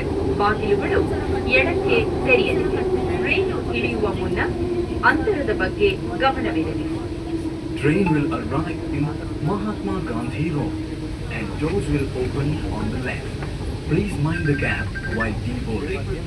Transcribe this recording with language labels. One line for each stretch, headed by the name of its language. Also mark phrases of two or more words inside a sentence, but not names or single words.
Kannada: ಬಾಗಿಲುಗಳು ಎಡಕ್ಕೆ ತೆರೆಯಲಿವೆ. ರೈಲು ಇಳಿಯುವ ಮುನ್ನ ಅಂತರದ ಬಗ್ಗೆ ಗಮನವಿರಲಿ.
English: Train will arrive in Mahatma Gandhi Road and doors will open on the left. Please mind the gap while deboarding.